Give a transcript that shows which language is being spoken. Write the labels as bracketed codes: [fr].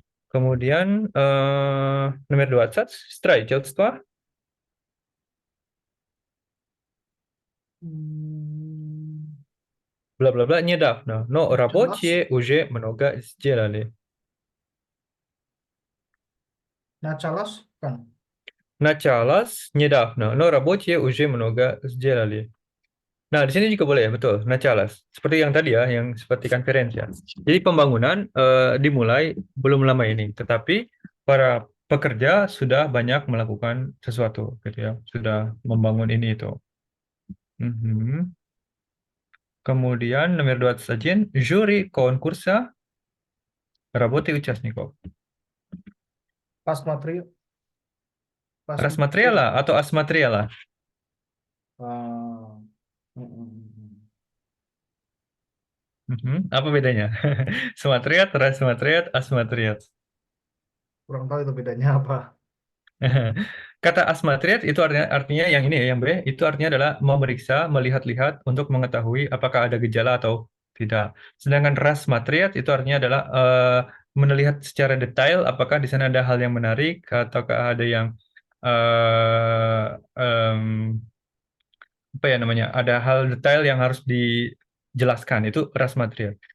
[id] Kemudian nomor 20, строительство, Hmm, [ru] bla bla bla, недавно, но Началось. рабочие уже много сделали. Началось kan? Началось недавно, но рабочие уже много сделали. [id] Nah, di sini juga boleh ya, betul. [ru] Началось. [id] Seperti yang tadi ya, yang seperti conference ya. Jadi pembangunan dimulai belum lama ini, tetapi para pekerja sudah banyak melakukan sesuatu, gitu ya. Sudah membangun ini itu. Mhm. Kemudian nomor 21, [ru] жюри конкурса работы участников. Посмотри, Рассмотрела atau осмотрела? Ah, [id] Mhm. Apa bedanya? [ru] Смотрят, рассмотрят, осмотрят. [id] kurang tahu itu bedanya apa. Kata asmatret itu artinya yang ini ya, yang B, itu artinya adalah memeriksa, melihat-lihat untuk mengetahui apakah ada gejala atau tidak. Sedangkan rasmatriat itu artinya adalah melihat secara detail apakah di sana ada hal yang menarik ataukah ada yang eh, em, apa ya namanya, ada hal detail yang harus dijelaskan, itu rasmatriat.